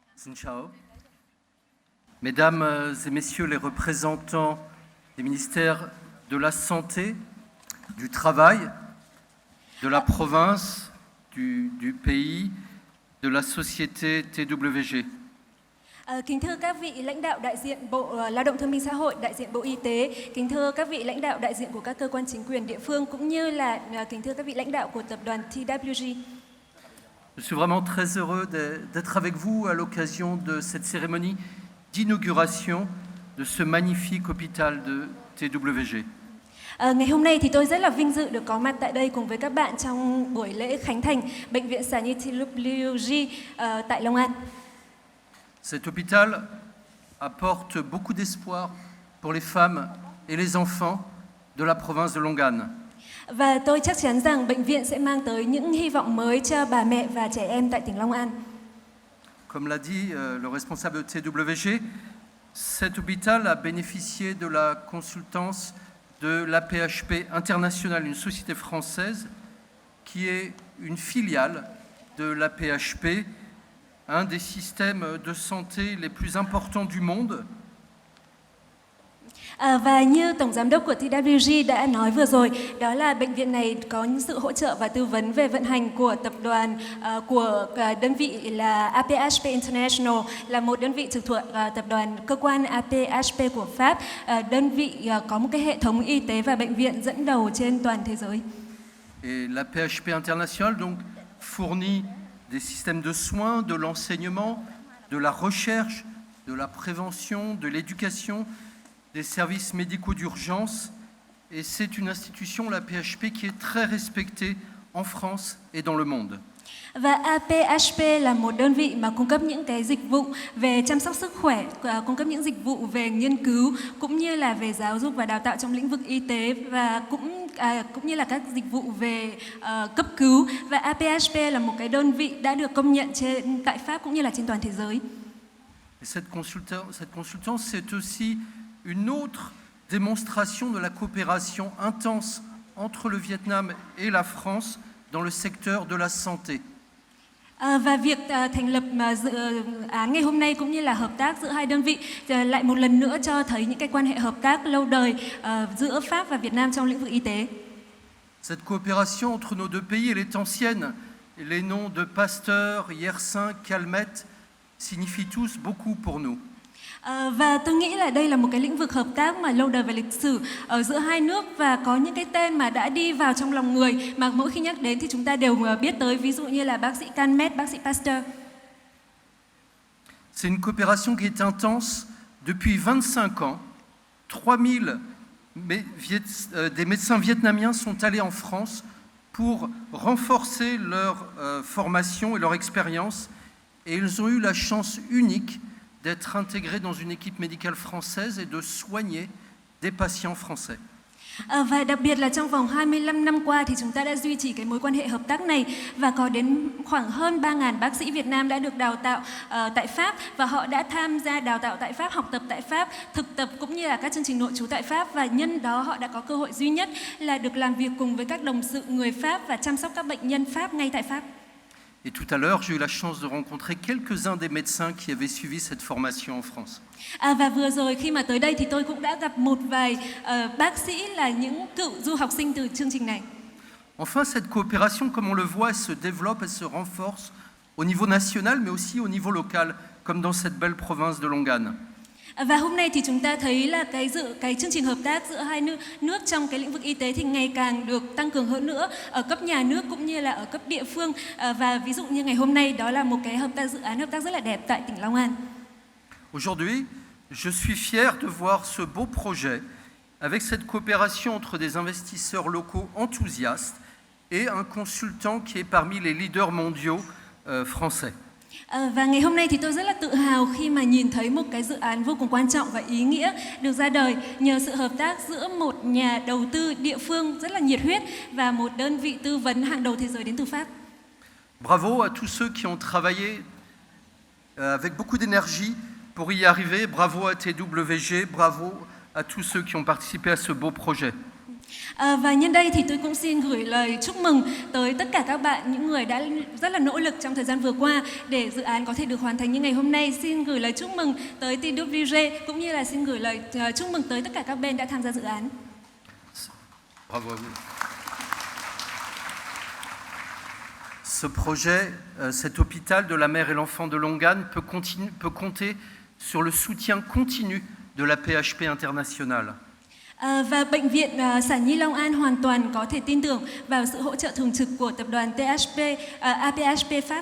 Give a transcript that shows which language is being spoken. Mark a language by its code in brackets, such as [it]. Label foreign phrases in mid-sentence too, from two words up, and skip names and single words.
[vi] Xin chào. [fr] Mesdames et messieurs les représentants des ministères de la Santé, du Travail, de la province, du pays, de la société TWG. [vi] Kính thưa các vị lãnh đạo đại diện Bộ Lao động Thương binh Xã hội, đại diện Bộ Y tế, kính thưa các vị lãnh đạo đại diện của các cơ quan chính quyền địa phương, cũng như là kính thưa các vị lãnh đạo của tập đoàn TWG. [fr] Je suis vraiment très heureux d'être avec vous à l'occasion de cette cérémonie d'inauguration de ce magnifique hôpital de TWG. [vi] Ngày hôm nay thì tôi rất là vinh dự được có mặt tại đây cùng với các bạn trong buổi lễ khánh thành Bệnh viện Sản nhi TWG tại Long An. [fr] Cet hôpital apporte beaucoup d'espoir pour les femmes et les enfants de la province de Long An. [vi] Và tôi chắc chắn rằng bệnh viện sẽ mang tới những hy vọng mới cho bà mẹ và trẻ em tại tỉnh Long An. [fr] Comme l'a dit le responsable de TWG, cet hôpital a bénéficié de la consultance de l'AP-HP International, une société française qui est une filiale de l'AP-HP, un des systèmes de santé les plus importants du monde. [vi] Và như Tổng Giám đốc của TWG đã nói vừa rồi, đó là bệnh viện này có những sự hỗ trợ và tư vấn về vận hành của tập đoàn, của đơn vị là APHP International, là một đơn vị trực thuộc tập đoàn cơ quan APHP của Pháp, đơn vị có một cái hệ thống y tế và bệnh viện dẫn đầu trên toàn thế giới. [fr] Et l'APHP International donc fournit des systèmes de soins, de l'enseignement, de la recherche, de la prévention, de l'éducation, des services médicaux d'urgence, et c'est une institution, la PHP, qui est très respectée en France et dans le monde. [vi] Và APHP là một đơn vị mà cung cấp những cái dịch vụ về chăm sóc sức khỏe, cung cấp những dịch vụ về nghiên cứu, cũng như là về giáo dục và đào tạo trong lĩnh vực y tế, và cũng như là các dịch vụ về cấp cứu. Và APHP là một cái đơn vị đã được công nhận tại Pháp cũng như là trên toàn thế giới. [fr] Et cette consultance, c'est aussi une autre démonstration de la coopération intense entre le Vietnam et la France dans le secteur de la santé. [vi] Và việc thành lập dự án ngày hôm nay cũng như là hợp tác giữa hai đơn vị lại một lần nữa cho thấy những cái quan hệ hợp tác lâu đời giữa Pháp và Việt Nam trong lĩnh vực y tế. [fr] Cette coopération entre nos deux pays, elle est ancienne. Et les noms de Pasteur, Yersin, Calmette signifient tous beaucoup pour nous. [vi] Và tôi nghĩ là đây là một cái lĩnh vực hợp tác mà lâu đời về lịch sử ở giữa hai nước, và có những cái tên mà đã đi vào trong lòng người mà mỗi khi nhắc đến thì chúng ta đều biết tới, ví dụ như là bác sĩ Calmette, bác sĩ Pasteur. [fr] C'est une coopération qui est intense. Depuis 25 ans, 3000 des médecins vietnamiens sont allés en France pour renforcer leur formation et leur expérience, et ils ont eu la chance unique d'être intégrés dans une équipe médicale française et de soigner des patients français. [vi] Và đặc biệt là trong vòng 25 năm qua thì chúng ta đã duy trì cái mối quan hệ hợp tác này, và có đến khoảng hơn 3.000 bác sĩ Việt Nam đã được đào tạo tại Pháp, và họ đã tham gia đào tạo tại Pháp, học tập tại Pháp, thực tập cũng như là các chương trình nội trú tại Pháp, và nhân đó họ đã có cơ hội duy nhất là được làm việc cùng với các đồng sự người Pháp và chăm sóc các bệnh nhân Pháp ngay tại Pháp. [fr] Et tout à l'heure, j'ai eu la chance de rencontrer quelques-uns des médecins qui avaient suivi cette formation en France. [vi] Và vừa rồi khi mà tới đây thì tôi cũng đã gặp một vài bác sĩ là những cựu du học sinh từ chương trình này. [fr] Enfin, cette coopération, comme on le voit, elle se développe, elle se renforce au niveau national, mais aussi au niveau local, comme dans cette belle province de Long An. [vi] Và hôm nay thì chúng ta thấy là cái chương trình hợp tác giữa hai nước trong cái lĩnh vực y tế thì ngày càng được tăng cường hơn nữa ở cấp nhà nước cũng như là ở cấp địa phương, và ví dụ như ngày hôm nay đó là một cái dự án hợp tác rất là đẹp tại tỉnh Long An. [fr] Aujourd'hui, je suis fier de voir ce beau projet avec cette coopération entre des investisseurs locaux enthousiastes et un consultant qui est parmi les leaders mondiaux français. [vi] Và ngày hôm nay thì tôi rất là tự hào khi mà nhìn thấy một cái dự án vô cùng quan trọng và ý nghĩa được ra đời nhờ sự hợp tác giữa một nhà đầu tư địa phương rất là nhiệt huyết và một đơn vị tư vấn hàng đầu thế giới đến từ Pháp. [fr] Bravo à tous ceux qui ont travaillé avec beaucoup d'énergie pour y arriver. Bravo à TWG, bravo à tous ceux qui ont participé à ce beau projet. [vi] Và nhân đây thì tôi cũng xin gửi lời chúc mừng tới tất cả các bạn, những người đã rất là nỗ lực trong thời gian vừa qua để dự án có thể được hoàn thành như ngày hôm nay. Xin gửi lời chúc mừng tới TWG cũng như là xin gửi lời chúc mừng tới tất cả các bên đã tham gia dự án. [fr] Bravo à vous. Ce projet, cet hôpital de la mère et l'enfant de Longan peut compter sur le soutien continu de la PHP internationale. [vi] Và bệnh viện Sản Nhi Long An hoàn toàn có thể tin tưởng vào sự hỗ trợ thường trực của tập đoàn APHP Pháp.